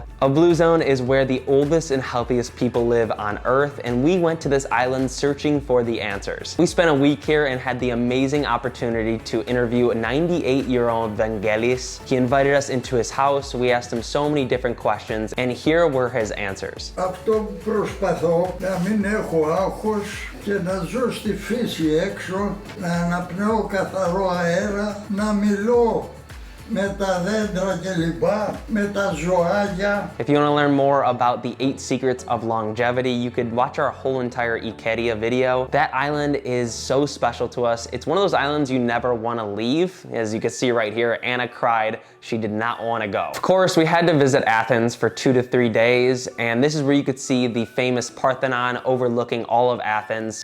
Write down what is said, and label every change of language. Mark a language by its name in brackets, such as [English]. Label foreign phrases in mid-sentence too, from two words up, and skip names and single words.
[English] A blue zone is where the oldest and healthiest people live on Earth, and we went to this island searching for the answers. We spent a week here and had the amazing opportunity to interview a 98-year-old Vangelis. He invited us into his house. We asked him so many different questions, and here were his answers. [Greek] Αυτό προσπαθώ να μην έχω άγχος και να ζω στη φύση έξω, να αναπνέω καθαρό αέρα, να μιλώ με τα δέντρα κλπ, με τα ζωάκια. [English] If you want to learn more about the 8 secrets of longevity, you could watch our whole entire Ikeria video. That island is so special to us. It's one of those islands you never want to leave. As you can see right here, Anna cried. She did not want to go. Of course, we had to visit Athens for 2 to 3 days, and this is where you could see the famous Parthenon overlooking all of Athens.